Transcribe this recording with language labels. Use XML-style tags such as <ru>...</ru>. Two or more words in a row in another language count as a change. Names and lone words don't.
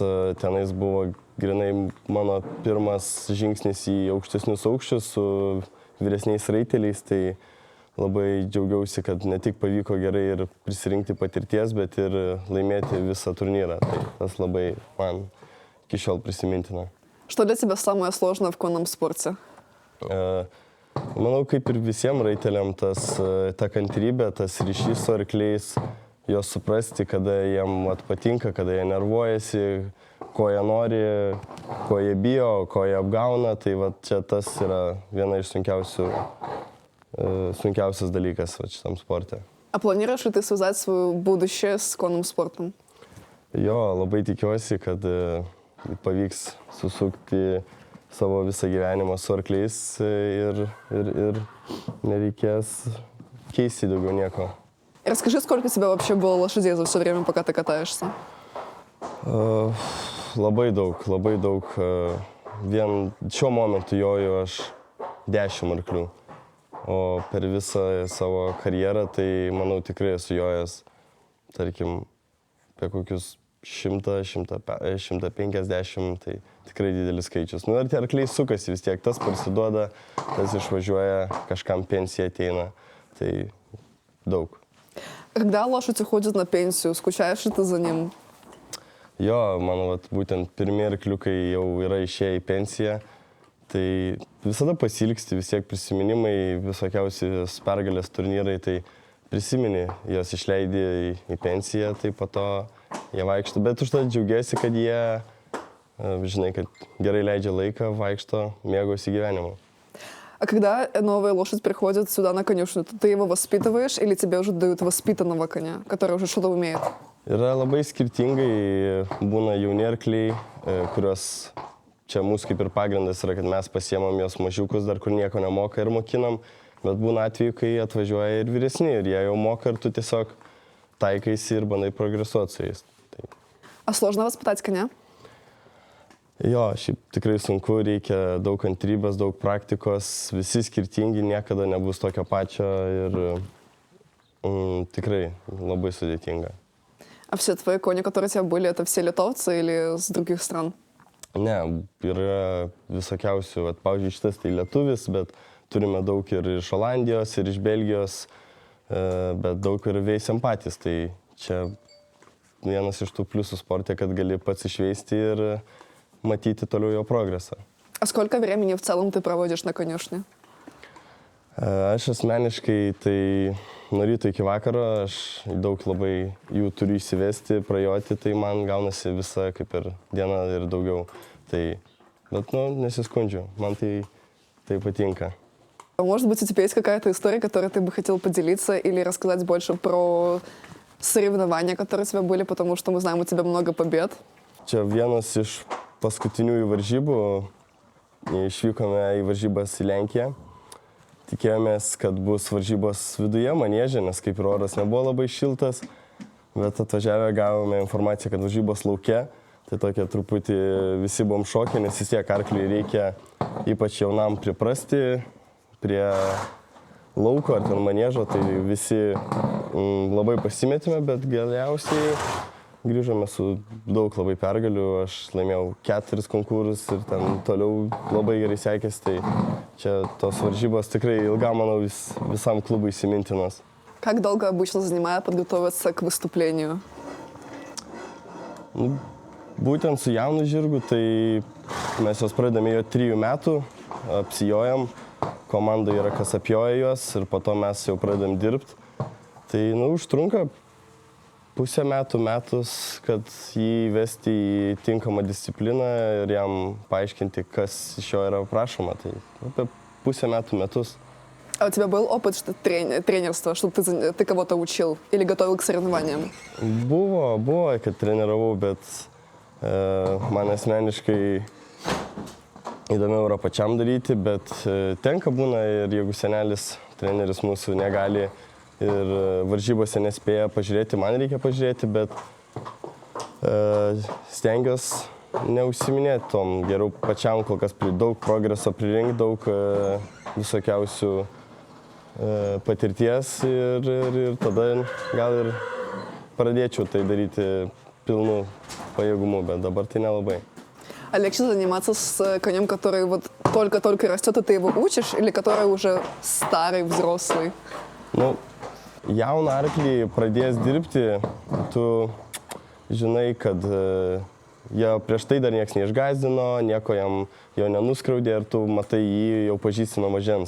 <lt>Tenais buvo grinai mano pirmas žingsnis į aukštesnius aukščius su vyresniais raiteliais, tai labai džiaugiausi, kad ne tik pavyko gerai ir prisirinkti patirties, bet ir laimėti visą turnyrą. Tai tas labai man iki šiol prisimintina.</lt> <ru>Что для тебя самое сложное в конном спорте?</ru> <lt>Manau, kaip ir visiems raiteliam, ta kantrybė, tas ryšys su arkliais, jos suprasti, kada jiem patinka, kada jie nervuojasi, ko jie nori, ko jie bijo, ko jie apgauna, tai va, čia tas yra viena iš sunkiausias dalykas šitam sporte.</lt> <ru>А планируешь ли ты связать свое будущее с конным спортом?</ru> <lt>Jo, labai tikiuosi, kad pavyks susukti savo visą gyvenimą su arkliais ir nereikės keisti daugiau nieko.</lt> <ru>Расскажи, сколько у тебя вообще было лошадей за все время, пока ты катаешься?</ru> <lt>Labai daug, labai daug. Vien šiuo momentu joju aš 10 arklių. O per visą savo karjerą, tai manau tikrai esu jojęs, tarkim, apie kokius 100, 150, tai tikrai didelis skaičius. Nu ir tie arkliai sukasi vis tiek, tas parsiduoda, tas išvažiuoja, kažkam pensija ateina, tai daug.</lt> <ru>Когда лошадь уходит на пенсию, скучаешь ли ты за ним?</ru> <lt>Jo, mano vat, būtent pirmie arkliukai jau yra išėję į pensiją, tai visada pasilgsti, vis tiek prisiminimai, visokiausios pergalės turnyrai, tai prisimeni, jos išleidė į pensiją, tai po to jie vaikšto, bet užtat džiaugiasi, kad jie, žinai, kad gerai leidžia laiką, vaikšto, mėgausi gyvenimu.</lt> <ru>А когда новая лошадь приходит сюда на конюшню, ты его воспитываешь или тебе уже дают воспитанного коня, который уже что-то умеет?</ru> <lt>Yra labai skirtingai, būna jauni arkliai, kurios čia mūsų kaip ir pagrindas yra, kad mes pasiemam jos mažiukus dar, kur nieko nemoka ir mokinam, bet būna atveju, kai atvažiuoja ir vyresni ir jie jau moka ir tu tiesiog taikaisi ir bandai progresuoti su jais. Tai.</lt> <ru>А сложно воспитать коня?</ru> <lt>Jo, šiaip tikrai sunku, reikia daug kantrybės, daug praktikos, visi skirtingi, niekada nebus tokio pačio ir tikrai labai sudėtinga.</lt> <ru>А все твои кони, которые у тебя были, это все литовцы или с других стран?</ru> <lt>Ne, yra visokiausių, pavyzdžiui, šitas tai lietuvis, bet turime daug ir iš Olandijos, ir iš Belgijos, bet daug ir veisiam patys. Tai čia vienas iš tų pliusų sporte, kad gali pats išveisti ir matyti toliau jo progresą.</lt> <ru>А сколько времени в целом ты проводишь на конюшне?</ru> <lt>Aš asmeniškai tai nuo ryto iki vakaro, aš daug labai jų turiu įsivesti, prajoti, tai man gaunasi visa kaip ir diena ir daugiau. Tai, bet, nesiskundžiu, man tai patinка.</lt> <ru>Может быть, у тебя есть какая-то история, которой ты бы хотел поделиться или рассказать больше про соревнования, которые у тебя были, потому что мы знаем, у тебя много побед?</ru> <lt>Čia vienas iš paskutiniųjų varžybų. Išvykome į varžybas į Lenkiją. Tikėjomės, kad bus varžybos viduje manieže, nes kaip ir oras nebuvo labai šiltas, bet atvažiavę gavome informaciją, kad varžybos lauke. Tai tokia truputį visi buvom šokę, nes vis tiek arkliui reikia ypač jaunam priprasti prie lauko ar ten maniežo, tai visi labai pasimetėme, bet galiausiai grįžome su daug labai pergalių, aš laimėjau 4 konkursus ir ten toliau labai gerai sekėsi, tai čia tos varžybos tikrai ilgam, manau, visam klubui įsimintinos.</lt> <ru>Как долго обычно занимает подготовиться к выступлению?</ru> <lt>Būtent su jaunu žirgu, tai mes jos pradedame jo 3 metų, apsijojam, komanda yra kas apjoja juos ir po to mes jau pradedam dirbti. Tai, užtrunka pusę metus, kad jį vesti į tinkamą discipliną ir jam paaiškinti, kas iš jo yra prašoma. Tai apie pusę metus.</lt> <ru>А у тебя был опыт тренерства, что ты кого-то учил или готовил к соревнованиям?</ru> <lt>Buvo, kad treniravau, bet man asmeniškai įdomiau yra pačiam daryti, bet tenka būna ir jeigu senelis, treneris mūsų negali ir varžybose nespėja pažiūrėti, man reikia pažiūrėti, bet stengiuosi neužsiminėti tom, geriau pačiam kol kas daug progreso pririnkti, daug visokiausių patirties ir tada gal ir pradėčiau tai daryti pilnu pajėgumu, bet dabar tai nelabai.</lt> <ru>А легче заниматься с конем, который вот только-только растет, и ты его учишь, или который уже старый, взрослый?</ru> <lt>Jauną arklį pradėjęs dirbti, tu žinai, kad jo prieš tai dar niekas neišgąsdino, nieko jo nenuskriaudė ir tu matai jį jau pažįsti nuo mažens.</lt>